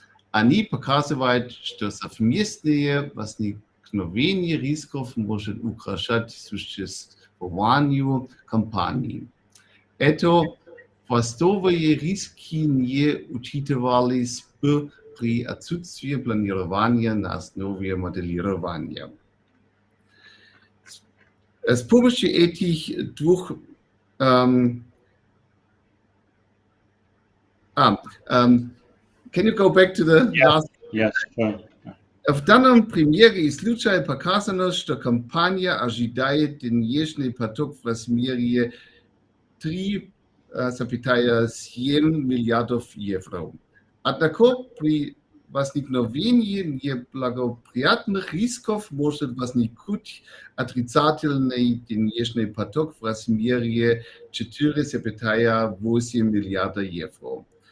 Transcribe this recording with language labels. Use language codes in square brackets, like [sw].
[ru] Они показывают, что совместное возникновение рисков может угрожать существованию компании. Это хвостовые риски не учитывались бы при отсутствии планирования на основе моделирования. С помощью этих двух [en] can you go back to the last? Yes, sure. [ru] В данном примере из случая показано, что компания ожидает денежный поток в размере 3,7 миллиардов евро. Однако при возникновении неблагоприятных рисков может возникнуть отрицательный денежный поток в размере 4,8 миллиарда евро.